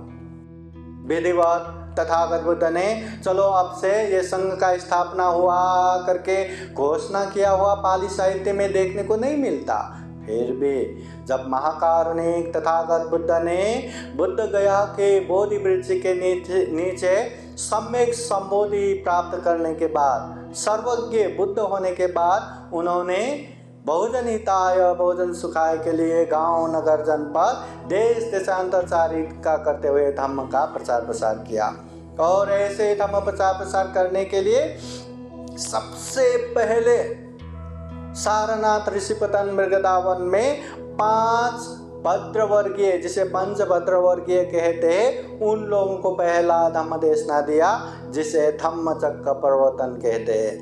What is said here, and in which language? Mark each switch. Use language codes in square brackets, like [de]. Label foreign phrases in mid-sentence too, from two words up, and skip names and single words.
[hi] विधिवत तथागत बुद्ध ने चलो अब से ये संघ का स्थापना हुआ करके घोषणा किया हुआ पाली साहित्य में देखने को नहीं मिलता। फिर भी जब महाकारुणिक तथागत बुद्ध ने बुद्ध गया के बोधि वृक्ष के नीचे सम्यक संबोधि प्राप्त करने के बाद, सर्वज्ञ बुद्ध होने के बाद, उन्होंने [pi] बहुजन हिताय बहुजन सुखाय [hi] के लिए गांव नगर जनपद देश देशांतरचारी का करते हुए धम्म का प्रचार प्रसार किया। और ऐसे धम्म प्रचार प्रसार करने के लिए सबसे पहले सारनाथ ऋषिपतन मृगदावन में 5 भद्रवर्गीय, जिसे पंच भद्रवर्गीय कहते हैं, उन लोगों को पहला धम्म देशना दिया, जिसे धम्मचक्र प्रवर्तन कहते हैं।